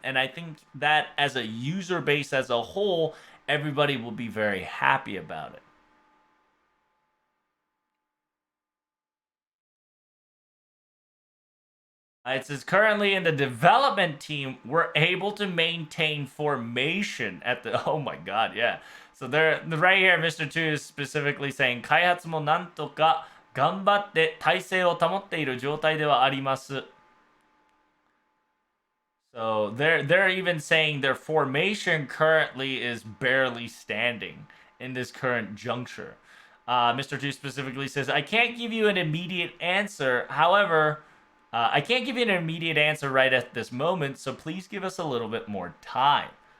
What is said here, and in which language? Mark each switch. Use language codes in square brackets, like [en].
[en] And I think that as a user base as a whole, everybody will be very happy about it. It says currently in the development team, we're able to maintain formation at the. Oh my god, yeah. So they're right here. Mr. Two is specifically saying [ja] 開発もなんとか頑張って体制を保っている状態ではあります。 [en] So they're even saying their formation currently is barely standing in this current juncture. Mr. Two specifically says, I can't give you an immediate answer. However, I can't give you an immediate answer right at this moment, so please give us a little bit more time.